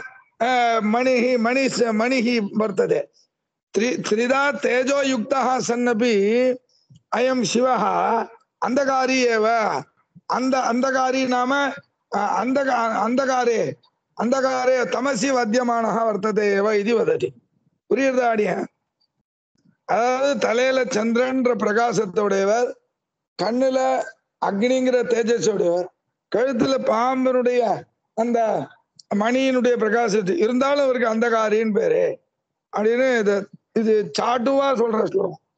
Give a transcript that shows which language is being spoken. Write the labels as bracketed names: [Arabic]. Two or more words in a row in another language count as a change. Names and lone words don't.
[Sanskrit] मणिः वर्तते त्रिधा तेजो युक्तः सन्नपि अयं शिवः अंधकारी एव अंधकारी नाम अंधकारे तमसि वद्यमानः वर्तते एव इति वदति [Tamil] புரியுதா அடியா அதாவது தலையில சந்திரன்ற பிரகாசத்தோடையவர் கண்ணுல அக்னிங்கிற தேஜஸோடையவர் கழுத்துல பாம்பனுடைய அந்த மணியினுடைய பிரகாசத்து இருந்தாலும் அவருக்கு அந்தகாரின்னு பேரு அப்படின்னு இது சாட்டுவா சொல்ற ஸ்லோகம்